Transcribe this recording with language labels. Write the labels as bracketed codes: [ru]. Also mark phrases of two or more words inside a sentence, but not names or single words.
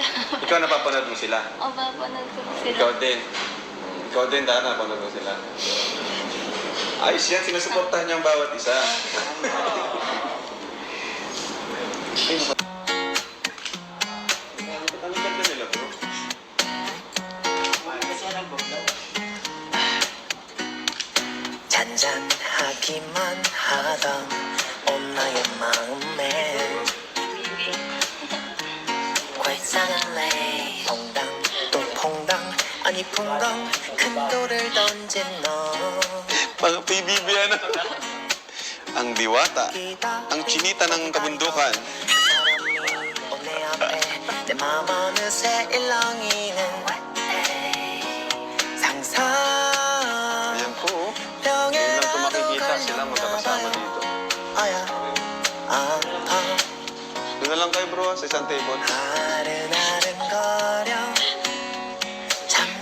[tl] Ikaw napapanood mo sila. Oh, papanood ko sila. Ikaw din. Ikaw din, Dara, napapanood mo sila. Ayos yan, sinusuportahan niya ang bawat isa. Ang ganda nila, bro. [ko] 잔잔하기만 하던 엄마의 마음에 괄상할래 퐁당 또 퐁당 아니 퐁당 큰 돌을 던진 너 [tl] Mga PBB, ano? Ang diwata, ang chinita ng kabundukan. [ko] 사람이 내 앞에 내 마음 어느새 일렁이는 상상 [tl] Ayan po. [ko] 병에 [tl] Ngayon lang ito [ko] 나도 [tl] makikita sila magkakasama [ko] 걸렸나 [tl] dito. [ko] 아야 [tl] Doon na lang kayo, bro, sa isang table. [ko] 아른아른거려